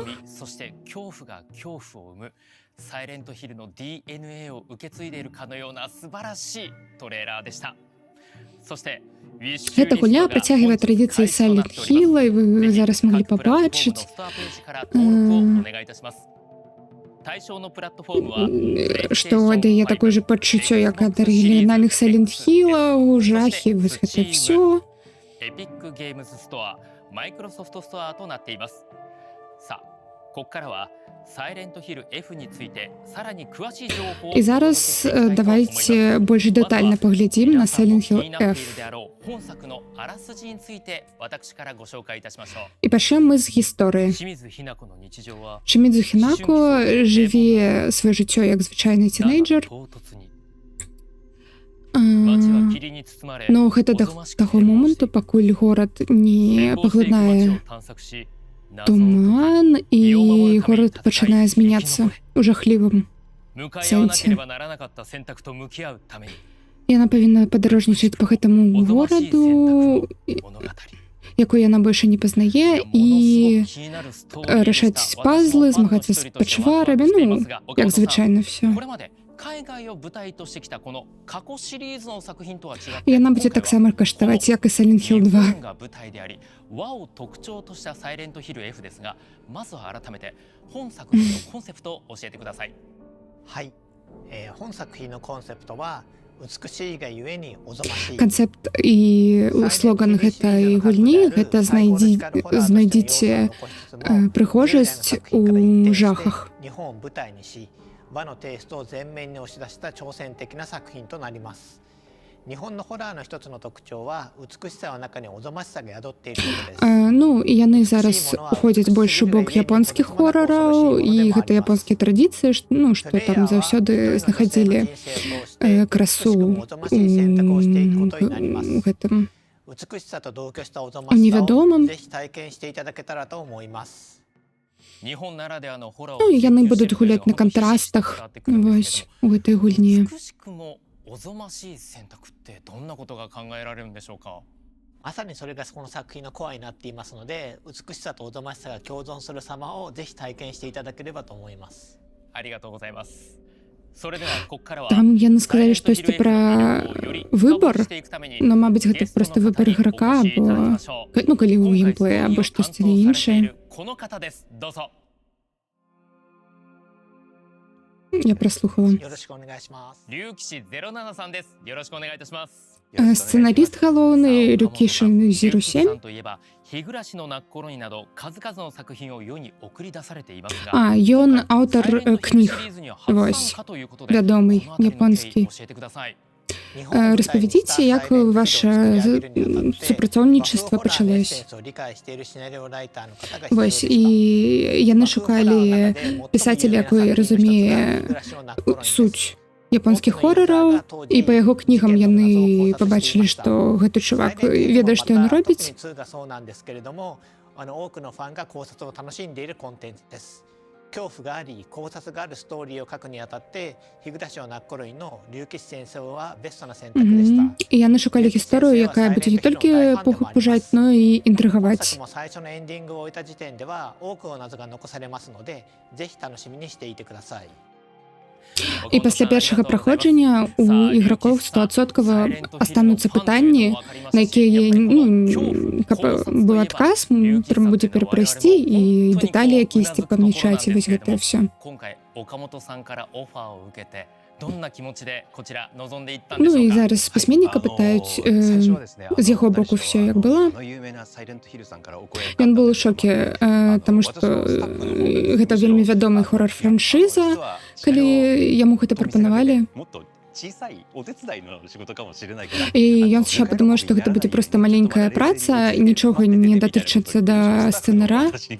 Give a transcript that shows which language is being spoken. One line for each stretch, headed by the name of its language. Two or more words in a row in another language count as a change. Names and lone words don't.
Japanese: そして恐怖が恐怖を生むサイレントヒルの DNA を受け継いでいるかのような素晴らしいトレーラーでした。そして
Belarusian: Эта гульня працягвае традыцыі Silent Hill, і вы зараз маглі пабачыць, што дае такое же пачуццё, як ад арыгінальных Silent Hill, жахі, вось гэта всё.
Japanese: Epic Games Store、Microsoft Store となっています。さあ、ここからはサイレントヒル F についてさらに詳しい情報を
Belarusian: І зараз давайте больш дэтальна паглядзім на Silent Hill F.
Japanese: 本作のあらすじについて私からご紹介いたしましょう。
Belarusian: І пачнем мы з гісторыі.
Japanese: 清水ひな子の日常は
Belarusian: Чимідзу Хінако жыве сваё жыццё як звычайны тінейджер.
Japanese: 唐突に街は霧に包まれ
Belarusian: Ну, гэта да таго моманту, пакуль горад не паглынае туман, і горад пачынае змяняцца ў жахлівым сэнсе. Яна павінна падарожнічаць па гэтаму гораду, якой яна больш не пазнае, і рашаць пазлы, змагацца з пачварамі, ну, як звычайна всё.
Japanese: 海外を舞台としてきたこの過去シリーズの作品とは違って、
Belarusian: Яна будзе таксама каштаваць, як і Silent Hill 2.
Japanese: が舞台であり、和を特徴としたサイレントヒル F ですが、まずは改めて本作品のコンセプトを教えてください。はい、本作品のコンセプトは美しいがゆえにおぞましい。
Belarusian: Канцэпт і слоган гэтай гульні гэта знайдзіце прыгожасць у жахах.
Japanese: 日本を舞台にし、和のテイストを前面に押し出した挑戦的な作品となります。日本のホラーの一つの特徴は美しさの中におぞましさが宿っていることです。
Belarusian: Ну, і яны зараз ходзяць больш у бок японскіх хорараў, і гэта японскія традыцыі, ну, што там заўсёды знаходзілі красу у гэтым невядомым. Ну, і яны будуць гуляць на кантрастах вось у гэтай гульні.
Japanese: おぞましい選択ってどんなことが考えられるんでしょうか。まさにそれがこの作品のコアになっていますので、美しさとおぞましさが共存する様をぜひ体験していただければと思います。ありがとうございます。それではここからは
Belarusian: Там яны сказалі штосьці пра выбар, но, мабыць, гэта проста выбар іграка, або, ну, калі ў геймплеі, або штосьці іншае.
Japanese: この方です。どうぞ。
Belarusian: Я прослухала.
Japanese: よろしくお願いします。龍騎士07さんです。よろしくお願いいたします。
Belarusian: Сценаріст галоўны Рюкіші 07.
Japanese: といえば、日暮らしの泣く頃になど数々の作品を世に送り出されていますが、
Belarusian: Ён аўтар кніг, вось, вядомы, японскі. Распавядзіце, як ваше супрацоўнічества пачалось. Вось, і яны шукалі пісацеля, якой разумее суть японскіх хорараў, і па яго кнігам яны пабачылі, што гэты чувак ведае, што ён робіць.
Japanese: 恐怖があり考察があるストーリーを書くにあたって日暮を泣く頃の龍騎士戦争はベストな選択でした。
Belarusian: І яны шукалі гісторыю, якая будзе не толькі пужаць, но і інтрыгаваць.
Japanese: 最初のエンディングを終えた時点では多くの謎が残されますので、ぜひ楽しみにしていてください。
Belarusian: І пасля першага праходжання у ігракоў 100% астануцца пытанні, на якія, ну, каб быў адказ, трэба будзе перапрайсці, і дэталі якісьці памячаць, і вось гэта ўсё.
Japanese: 岡本さんからオファーを受けてどんな気持ちでこちら望んでいったん Ну でしょうか。
Belarusian: і зараз пісьменніка пытаюць з яго боку ўсё як было. Ён быў у шоке, таму што гэта вельмі вядомы хорар-франшыза, калі яму гэта прапанавалі. І ён спачатку падумаў, што гэта будзе проста маленькая праца, нічога не датычыцца да сцэнара.